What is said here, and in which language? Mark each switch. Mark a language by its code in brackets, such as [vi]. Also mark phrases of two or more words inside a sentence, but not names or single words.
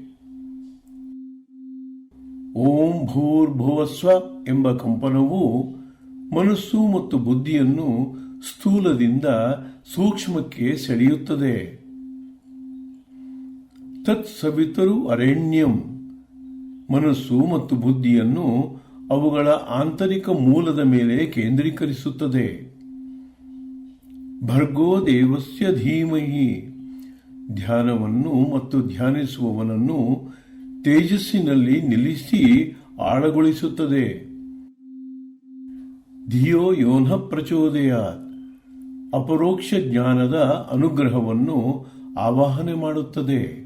[sa] ಓಂ ಭೂರ್ಭುವಸ್ವ [kn] ಎಂಬ ಕಂಪನವು ಮನಸ್ಸು ಮತ್ತು ಬುದ್ಧಿಯನ್ನು ಸ್ಥೂಲದಿಂದ ಸೂಕ್ಷ್ಮಕ್ಕೆ ಸೆಳೆಯುತ್ತದೆ. [sa] ತತ್ ಸವಿತರು ಅರಣ್ಯಂ [kn] ಮನಸ್ಸು ಮತ್ತು ಬುದ್ಧಿಯನ್ನು ಅವುಗಳ ಆಂತರಿಕ ಮೂಲದ ಮೇಲೆ ಕೇಂದ್ರೀಕರಿಸುತ್ತದೆ. [sa] ಭರ್ಗೋ ದೇವಸ್ಯ ಧೀಮಹಿ [kn] ಧ್ಯಾನವನ್ನು ಮತ್ತು ಧ್ಯಾನಿಸುವವನನ್ನು ತೇಜಸ್ಸಿನಲ್ಲಿ ನಿಲ್ಲಿಸಿ ಆಳಗೊಳಿಸುತ್ತದೆ. [sa] ಧಿಯೋ ಯೋನ ಪ್ರಚೋದಯಾತ್ [kn] ಅಪರೋಕ್ಷ ಜ್ಞಾನದ ಅನುಗ್ರಹವನ್ನು ಆವಾಹನೆ ಮಾಡುತ್ತದೆ.